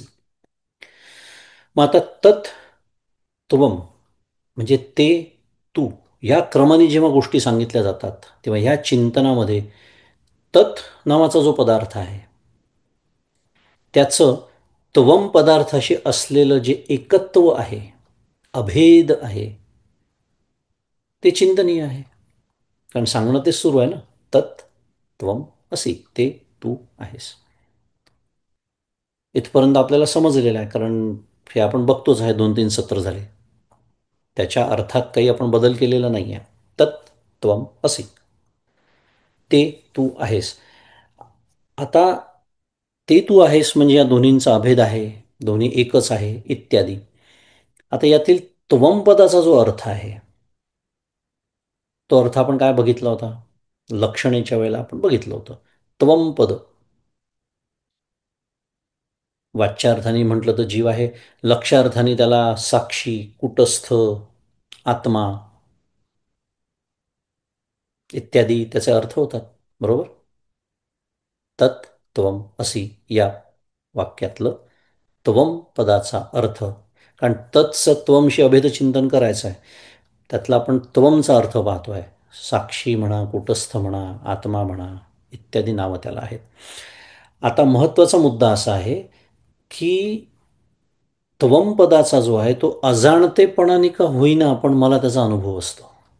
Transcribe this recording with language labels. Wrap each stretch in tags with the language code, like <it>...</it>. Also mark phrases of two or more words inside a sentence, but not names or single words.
<mr>मग आता</mr> <sa>तत् त्वम</sa> <mr>म्हणजे ते तू या क्रमाने जेव्हा गोष्टी सांगितल्या जातात तेव्हा ह्या चिंतनामध्ये तत् नावाचा जो पदार्थ आहे त्याचं त्वम पदार्थाशी असलेलं जे एकत्व आहे, अभेद आहे, ते चिंतनीय आहे. कारण सांगणं तेच सुरू आहे ना.</mr> <sa>तत् त्वम असी,</sa> <mr>ते तू आहेस. इथपर्यंत आपल्याला समजलेलं आहे. कारण हे आपण बघतोच आहे, 2-3 सत्र झाले. त्याच्या अर्थात काही आपण बदल केलेला नाही आहे.</mr> <sa>तत् त्वम असी,</sa> <mr>ते तू आहेस. आता ते तू आहेस म्हणजे या दोन्हींचा अभेद आहे, दोन्ही एकच आहे इत्यादी. आता यातील त्वम पदाचा जो अर्थ आहे तो अर्थ आपण काय बघितला होता? लक्षणेच्या वेळेला आपण बघितलं होतं. त्वम पद वाच्यार्थाने म्हटलं तर जीव आहे. लक्ष्यार्थाने त्याला साक्षी, कुटस्थ, आत्मा इत्यादी त्याचे अर्थ होतात. बरोबर.</mr> <sa>तत् त्वम असी</sa> <mr>या वाक्यातलं त्वम पदाचा अर्थ, कारण तत्सत्वमशी अभेदचिंतन करायचं आहे, त्यातला आपण त्वमचा अर्थ पाहतो आहे. साक्षी म्हणा, कूटस्थ म्हणा, आत्मा म्हणा, इत्यादी नावं त्याला आहेत. आता महत्त्वाचा मुद्दा असा आहे की त्वम पदाचा जो आहे तो अजाणतेपणाने का होईना पण मला त्याचा अनुभव असतो.</mr>